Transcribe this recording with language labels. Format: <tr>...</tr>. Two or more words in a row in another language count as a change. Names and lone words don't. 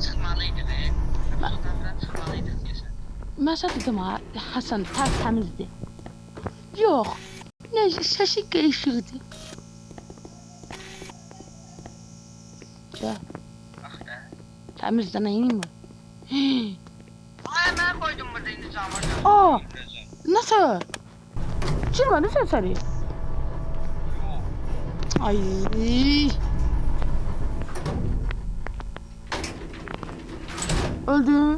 <tr>Çıkmalıydı be. Odadan çıkmalıydı diyorsun.</tr> <az>Mən sənə dedim ha, Həsən tərtəmizdir. Yox. Nə səsi qeyşirdi. Gəl.</az> <tr>Bak da.</tr> <az>Təmizdə nəyin var?</az> <tr>Ay ben koydum burada indi camı. Aa! Nasıl? Girmedi sen seni. Ay. Öldüm.</tr>